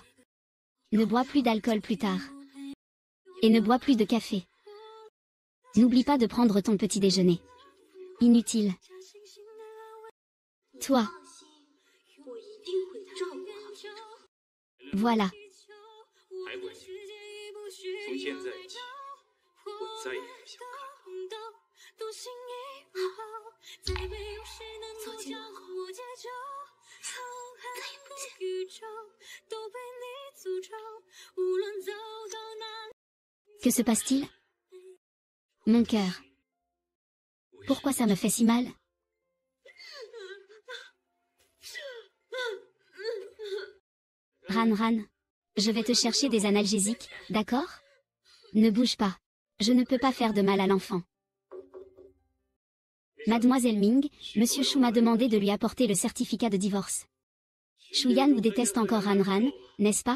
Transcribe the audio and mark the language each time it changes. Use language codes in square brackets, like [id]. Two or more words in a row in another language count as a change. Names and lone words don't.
[fr] Ne bois plus d'alcool plus tard. Et ne bois plus de café. N'oublie pas de prendre ton petit déjeuner. Inutile. Toi. Voilà. [zh] 还关心。从现在起，我再也不想看到。走进门后，再也不见。 [fr] Que se passe-t-il? Mon cœur. Pourquoi ça me fait si mal? Ran Ran. Je vais te chercher des analgésiques, d'accord? Ne bouge pas. Je ne peux pas faire de mal à l'enfant. Mademoiselle Ming, Monsieur Shu m'a demandé de lui apporter le certificat de divorce. Shuyan vous déteste encore Ran Ran, n'est-ce pas?